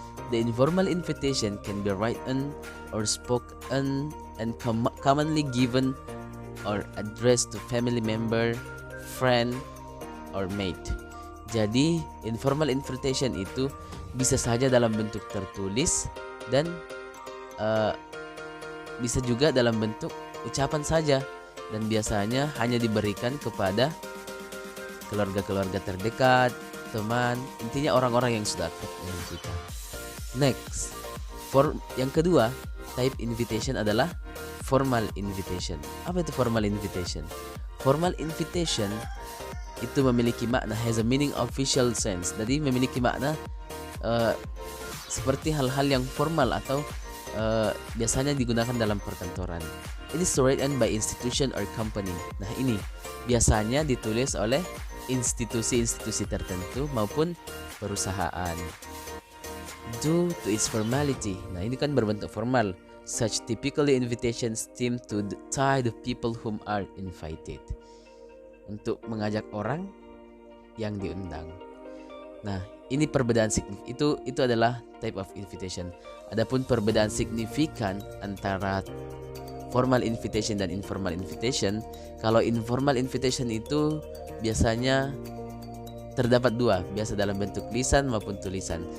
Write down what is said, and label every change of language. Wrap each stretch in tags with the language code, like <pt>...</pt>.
<en>The informal invitation can be written or spoken and commonly given or addressed to family member, friend, or mate.</en> <id>Jadi informal invitation itu bisa saja dalam bentuk tertulis dan eh, bisa juga dalam bentuk ucapan saja, dan biasanya hanya diberikan kepada keluarga-keluarga terdekat, teman, intinya orang-orang yang sudah akrab dengan kita. Next, yang kedua, type invitation adalah formal invitation. Apa itu formal invitation? Formal invitation itu memiliki makna,</id> <en>has a meaning official sense.</en> <id>Jadi memiliki makna seperti hal-hal yang formal atau biasanya digunakan dalam perkantoran.</id> <en>It is written by institution or company.</en> <id>Nah, ini biasanya ditulis oleh institusi-institusi tertentu maupun perusahaan.</id> <en>Due to its formality.</en> <id>Nah, ini kan berbentuk formal.</id> <en>Such typically invitations seem to tie the people whom are invited.</en> <id>Untuk mengajak orang yang diundang. Nah, ini perbedaan itu adalah type of invitation. Adapun perbedaan signifikan antara formal invitation dan informal invitation, kalau informal invitation itu biasanya terdapat dua, biasa dalam bentuk lisan maupun tulisan.</id>